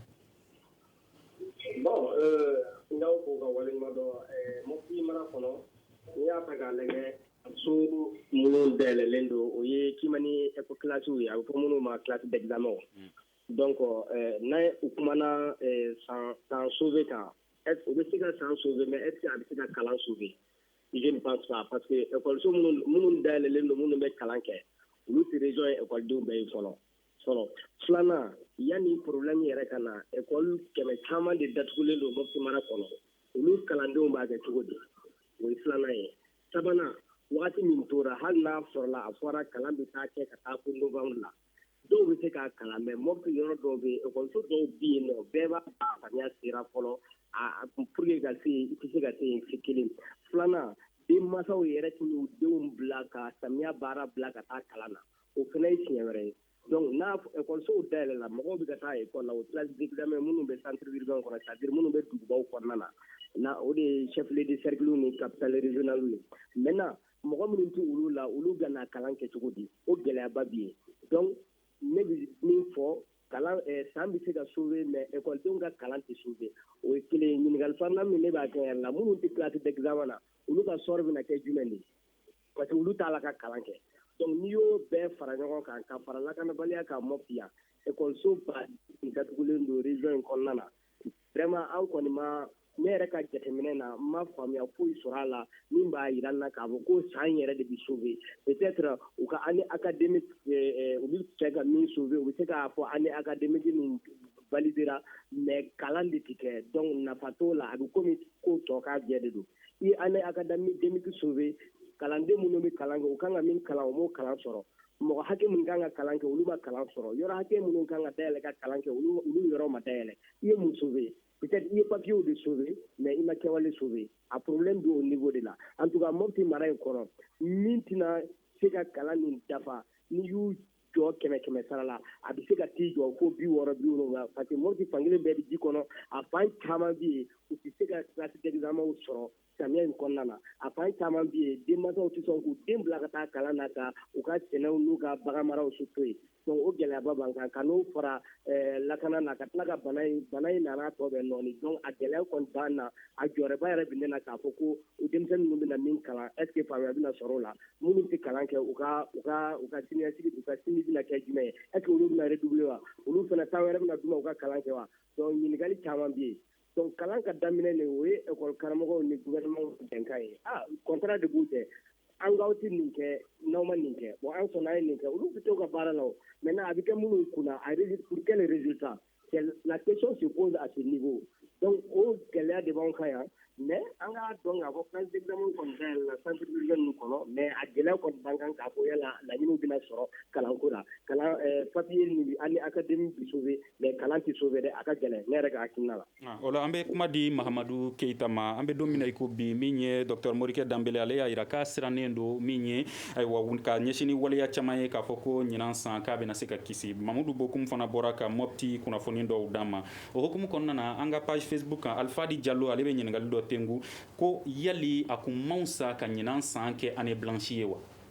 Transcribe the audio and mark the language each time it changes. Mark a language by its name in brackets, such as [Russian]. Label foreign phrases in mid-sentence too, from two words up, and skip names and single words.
[Bambara] Bon n'aw ko ka waleɲuman dɔn Mopti mara kɔnɔ n'i y'a ta k'a lajɛ so minnu dayɛlɛlen don o ye kimani classiw ye a bɛ fɔ minnu ma [French] classe d'examen [Bambara] donc n'a u kumana san sauver kan o bɛ se ka san sauver [French] mais est-ce que [Bambara] a bɛ se ka kalan sauver [French] je ne pense pas parce que école [Bambara] minnu dayɛlɛlen don minnu bɛ kalan kɛ olu tɛ région ye écoledenw bɛɛ ye fɔlɔ filanan yanni problème yɛrɛ ka na école kɛmɛ caman de datugulen don Mopti mara kɔnɔ olu kalandenw b'a kɛ cogo di o ye filanan ye sabanan waati min tora hali n'a sɔrɔla a fɔra kalan bɛ taa kɛ ka taa fo novembre la dɔw bɛ se k'a kalan mais Mopti yɔrɔ dɔw bɛ yen ekɔliso dɔw bɛ yen nɔ bɛɛ b'a faamuya sera fɔlɔ [French] pour que [Bambara] ka se i tɛ se ka se yen si kelen filanan denmansaw yɛrɛ tɛ n'u denw bila ka samiya baara bila ka taa kalan na o fana ye tiɲɛ wɛrɛ ye donc n'a ekɔlisow dayɛlɛla mɔgɔw bɛ ka taa ekɔli la o [French] classe d'examen [Bambara] minnu bɛ [French] centre urbain [Bambara] kɔnɔ [French] c'est-à-dire [Bambara] minnu bɛ dugubaw kɔnɔna na o de ye [French] chef de cercle [Bambara] ni [French] capitale régionale [Bambara] ye maintenant mɔgɔ minnu tɛ olu la olu bɛ na kalan kɛ cogo di o gɛlɛyaba bɛ yen donc ne bɛ min fɔ kalan san bɛ se ka sauver mais ekɔlidenw ka kalan tɛ sauver o ye kelen ye ɲininkali filanan min ne b'a kɛ yɛrɛ la minnu tɛ [French] classe d'examen [Bambara] na olu ka sort bɛna kɛ jumɛn de ye parce que olu t'a la ka kalan kɛ donc n'i y'o bɛɛ fara ɲɔgɔn kan ka fara lakanabaliya kan Mopti yan ekɔliso ba datugulen don région in kɔnɔna na vraiment an kɔni ma ne yɛrɛ ka jateminɛ na n ma faamuya foyi sɔrɔ a la min b'a jira n na k'a fɔ ko san yɛrɛ de bɛ sauver peut-être u ka [French] année académique [Bambara] u bɛ fɛ ka min sauver u bɛ se k'a fɔ [French] année académique [Bambara] nin validera mais kalan de tɛ kɛ donc nafa t'o la a bɛ komi ko tɔ k'a jɛ de don i ye [French] année académique [Bambara] sauver kalanden minnu bɛ kalan kɛ u kan ka min kalan u m'o kalan sɔrɔ mɔgɔ hakɛ min kan ka kalan kɛ olu ma kalan sɔrɔ yɔrɔ hakɛ minnu kan ka dayɛlɛ ka kalan kɛ olu yɔrɔ ma dayɛlɛ i ye mun sauver peut-être i ye [French] papiers de [Bambara] sauver mais i ma kɛwale sauver a problème bɛ [French] au niveau de la en tout cas [Bambara] Mopti mara in kɔnɔ min tɛna se ka kalan nin dafa n'i y'u jɔ kɛmɛ sara la a bɛ se ka t'i jɔ fo 60-70 parce que Mopti fankelen bɛɛ bɛ ji kɔnɔ a fan caman bɛ yen u tɛ se ka [French] classe d'examen [Bambara] sɔrɔ samiya in kɔnɔna na a fan caman bɛ yen denmansaw tɛ sɔn k'u den bila ka taa kalan na ka u ka sɛnɛw n'u ka bagan maraw to yen donc o gɛlɛyaba b'an kan ka n'o fara lakana na ka tila ka bana in nana tɔ bɛ nɔɔni donc a gɛlɛya kɔni b'an na a jɔyɔrɔba yɛrɛ bɛ ne na k'a fɔ ko o denmisɛnnin ninnu bɛna min kalan [French] est ce que [Bambara] faamuya bɛna sɔrɔ o la minnu tɛ kalan kɛ u ka siniɲɛsigi u ka sini bɛna kɛ jumɛn ye [French] est ce que [Bambara] olu bɛna redoubler wa olu fana temps wɛrɛ bɛna d'u ma u ka kalan kɛ wa donc ɲininkali caman bɛ yen donc kalan ka daminɛ nin o ye école karamɔgɔw ni gouvernement bɛnkan ye contrat de b'u cɛ an k'aw tɛ nin kɛ n'aw ma nin kɛ bon an sɔnna a ye nin kɛ olu bɛ to ka baara la o maintenant a bɛ kɛ minnu kunna [French] pour quel résultat la question se pose à ce niveau [Bambara] donc o gɛlɛya de b'anw kan yan mais an k'a dɔn k'a fɔ [French] classe d'examen [Bambara] kɔni dayɛlɛ la [French] centre urbain [Bambara] ninnu kɔnɔ mais a gɛlɛya kɔni b'an kan k'a fɔ yala laɲiniw bɛna sɔrɔ kalanko la kalan papier ni ani académique bi sauver mais kalan tɛ sauver dɛ a ka gɛlɛn ne yɛrɛ ka hakilina la. o la an bɛ kuma di Mahamadu Keyita ma an bɛ don min na i ko bi min ye docteur Morikɛ Danbele ale y'a jira k'a sirannen don min ye ayiwa ka ɲɛsin ni waleya caman ye k'a fɔ ko ɲinan san k'a bɛna se ka kisi Mamudu Bokum fana bɔra ka Mopti kunnafoni dɔw d'an ma o hukumu kɔnɔna na an ka page Facebook kan Alfadi Diallo ale bɛ ɲininkali dɔ tengu ko yali a kun man sa ka ɲinan san kɛ [French] année blanche [Bambara] ye wa?